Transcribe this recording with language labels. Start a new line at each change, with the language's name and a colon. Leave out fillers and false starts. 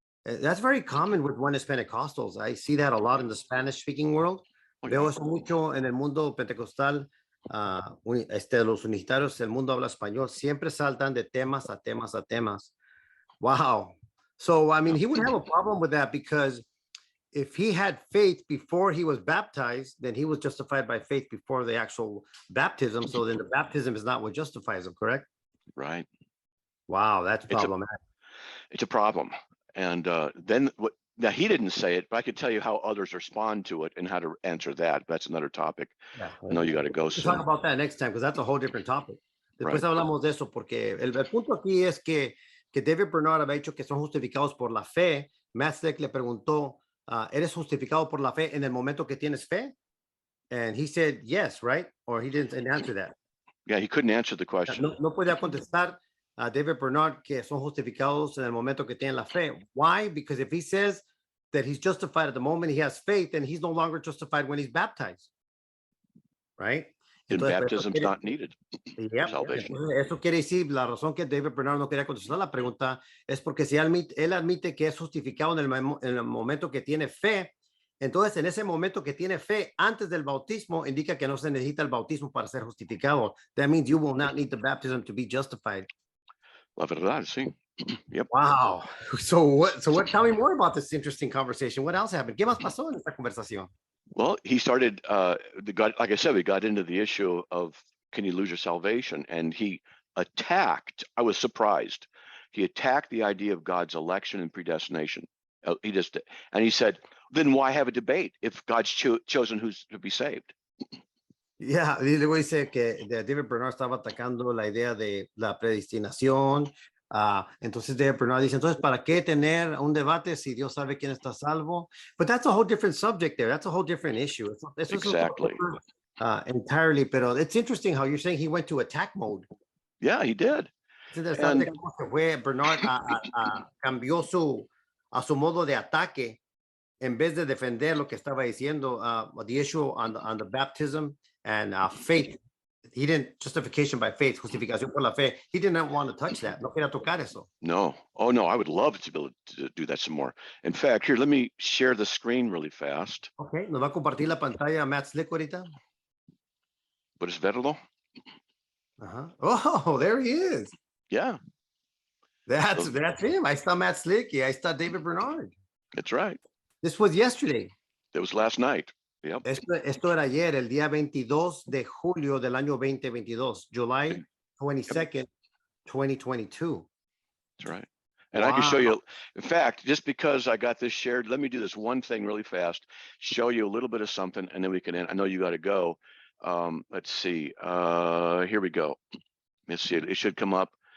English: That's very common with Oneness Pentecostals. I see that a lot in the Spanish-speaking world.
Spanish: Veo eso mucho en el mundo pentecostal. Los unitarios, el mundo habla español, siempre saltan de temas a temas a temas.
English: Wow. So, I mean, he would have a problem with that because if he had faith before he was baptized, then he was justified by faith before the actual baptism. So then the baptism is not what justifies him, correct? Right. Wow, that's problematic. It's a problem. And then now he didn't say it, but I could tell you how others respond to it and how to answer that. That's another topic. Yeah. I know you got to go soon. We'll talk about that next time because that's a whole different topic.
Spanish: Después
English: Right.
Spanish: hablamos de eso porque el punto aquí es que David Bernard había dicho que son justificados por la fe. Matt Slick le preguntó, ¿eres justificado por la fe en el momento que tienes fe?
English: And he said yes, right? Or he didn't answer that. Yeah, he couldn't answer the question.
Spanish: No podía contestar a David Bernard que son justificados en el momento que tienen la fe.
English: Why? Because if he says that he's justified at the moment he has faith, then he's no longer justified when he's baptized. Right? Then baptism's not needed. Yeah, Salvation.
Spanish: eso quiere decir, la razón que David Bernard no quería contestar la pregunta es porque si él admite que es justificado en el momento que tiene fe, entonces en ese momento que tiene fe antes del bautismo indica que no se necesita el bautismo para ser justificado.
English: That means you will not need the baptism to be justified.
Spanish: La verdad, sí. Yep.
English: Wow. So what? Tell me more about this interesting conversation. What else happened?
Spanish: ¿Qué más pasó en esta conversación?
English: Well, he started, like I said, we got into the issue of can you lose your salvation? And he attacked, I was surprised. He attacked the idea of God's election and predestination. And he said, then why have a debate if God's chosen who's to be saved?
Spanish: Yeah, y luego dice que David Bernard estaba atacando la idea de la predestinación. Entonces David Bernard dice, entonces, ¿para qué tener un debate si Dios sabe quién está salvo?
English: But that's a whole different subject there. That's a whole different issue. Exactly. Entirely, pero it's interesting how you're saying he went to attack mode. Yeah, he did.
Spanish: Es interesante cómo se fue Bernard cambió a su modo de ataque en vez de defender lo que estaba diciendo,
English: the issue on the baptism and faith. He didn't, justification by faith,
Spanish: justificación por la fe.
English: He didn't want to touch that.
Spanish: No quería tocar eso.
English: No. Oh, no, I would love to be able to do that some more. In fact, here, let me share the screen really fast.
Spanish: Okay, ¿nos va a compartir la pantalla Matt Slick ahorita? ¿Puedes verlo?
English: Oh, there he is. Yeah. That's him.
Spanish: Ahí está Matt Slick y ahí está David Bernard.
English: That's right. This was yesterday. It was last night. Yep.
Spanish: Esto era ayer, el día 22 de julio del año 2022,
English: July 22nd, 2022. That's right. And wow. I can show you, in fact, just because I got this shared, let me do this one thing really fast, show you a little bit of something, and then we can end. I know you got to go. Let's see. Here we go. Let's see. It should come up.